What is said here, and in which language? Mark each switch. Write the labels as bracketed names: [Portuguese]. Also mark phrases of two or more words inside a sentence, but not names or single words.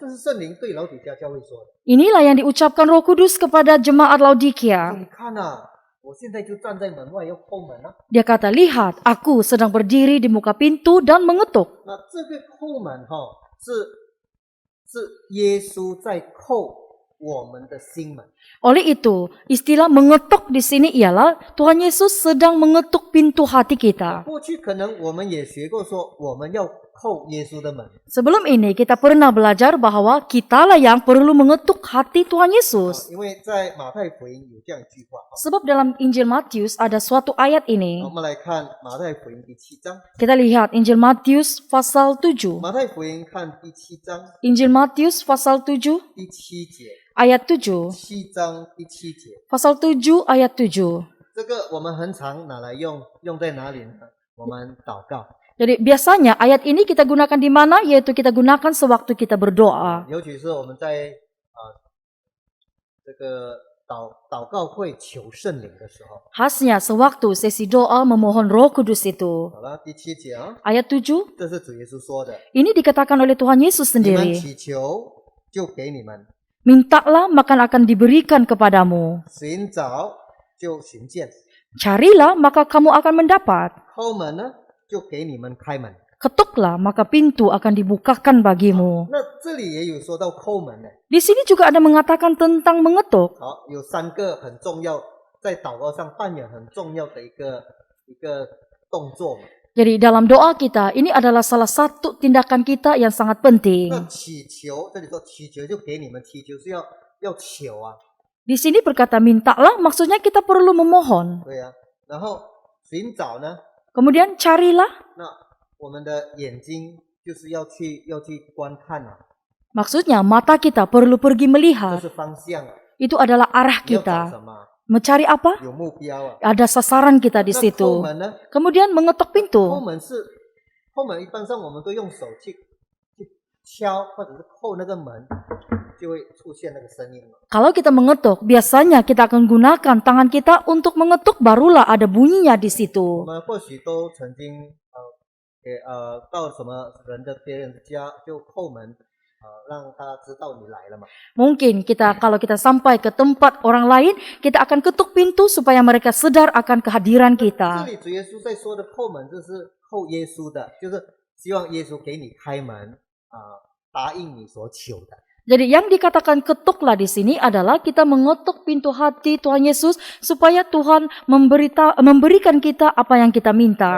[Chinese] 这是圣灵对老底家教会说的。 [Malay] Inilah yang diucapkan Roh Kudus kepada jemaat [Chinese] 说 [Malay] Laodikia. [Chinese] 你看呐、我现在就站在门外要叩门啊。 [Malay] Dia kata, lihat aku sedang berdiri di muka pintu dan mengetuk. [Chinese] 那这个叩门是耶稣在叩我们的心门。 [Malay] Oleh itu, istilah mengetuk di sini ialah Tuhan Yesus sedang mengetuk pintu hati kita. [Chinese] 过去可能我们也学过说，我们要叩耶稣的门。 [Malay] Sebelum ini kita pernah belajar bahwa kitalah yang perlu mengetuk hati Tuhan Yesus. [Chinese] 因为在马太福音有这样一句话。 [Malay] Sebab dalam Injil Matius ada suatu ayat ini. [Chinese] 我们来看马太福音第7章。 [Malay] Kita lihat Injil Matius pasal 7. [Chinese] 马太福音看第7章 [Malay] Injil Matius pasal 7 [Chinese] 第7节。 [Malay] ayat 7. [Chinese] 7章第7节， [Malay] Pasal 7 ayat 7. [Chinese] 这个我们很常拿来用在哪里呢？我们祷告， [Malay] Jadi biasanya ayat ini kita gunakan di mana? Yaitu kita gunakan sewaktu kita berdoa. [Chinese] 尤其是我们在这个祷告会求圣灵的时候。 [Malay] Khasnya sewaktu sesi doa memohon Roh Kudus itu. [Chinese] 好了，第7节啊， [Malay] Ayat 7, [Chinese] 这是主耶稣说的， [Malay] ini dikatakan oleh Tuhan Yesus [Chinese] 你们 [Malay] sendiri. [Chinese] 祈求就给你们， [Malay] Mintalah maka akan diberikan kepadamu. [Chinese] 寻找就寻见， [Malay] Carilah maka kamu akan mendapat. [Chinese] 叩门呢就给你们开门。 [Malay] Ketuklah maka pintu akan dibukakan bagimu. [Chinese] 那这里也有说到叩门呢。 [Malay] Di sini juga ada mengatakan tentang mengetuk. [Chinese] 好，有3个很重要，在祷告上扮演很重要的一个动作嘛。 [Malay] Jadi dalam doa kita, ini adalah salah satu tindakan kita yang sangat penting. [Chinese] 那祈求，这里说祈求就给你们，祈求是要求啊， [Malay] Di sini berkata mintalah, maksudnya kita perlu memohon. [Chinese] 对啊。然后寻找呢， [Malay] Kemudian carilah, [Chinese] 那我们的眼睛就是要去观看啊， [Malay] maksudnya mata kita perlu pergi [Chinese] 这 [Malay] melihat. [Chinese] 是方向啊。 [Malay] Itu adalah arah [Chinese] 你要找 [Malay] kita. [Chinese] 什么？ [Malay] Mencari apa? [Chinese] 有目标啊。 [Malay] Ada sasaran kita di [Chinese] 那叩 [Malay] situ. [Chinese] 门呢？ [Malay] Kemudian mengetuk [Chinese] 叩 [Malay] pintu. [Chinese] 门一般上我们都用手去敲或者是扣那个门，就会出现那个声音嘛。 [Malay] Kalau kita mengetuk, biasanya kita akan gunakan tangan kita untuk mengetuk, barulah ada bunyinya di [Chinese] 我 [Malay] situ. [Chinese] 们或许都曾经到什么人的别人的家就叩门，让他知道你来了嘛。 [Malay] Mungkin kalau kita sampai ke tempat orang lain, kita akan ketuk pintu supaya mereka sadar akan kehadiran [Chinese] 这 [Malay] kita. [Chinese] 里主耶稣在说的叩门，这是叩耶稣的，就是希望耶稣给你开门答应你所求的。 [Malay] Jadi yang dikatakan ketuklah di sini adalah kita mengetuk pintu hati Tuhan Yesus supaya Tuhan memberikan kita apa yang kita minta.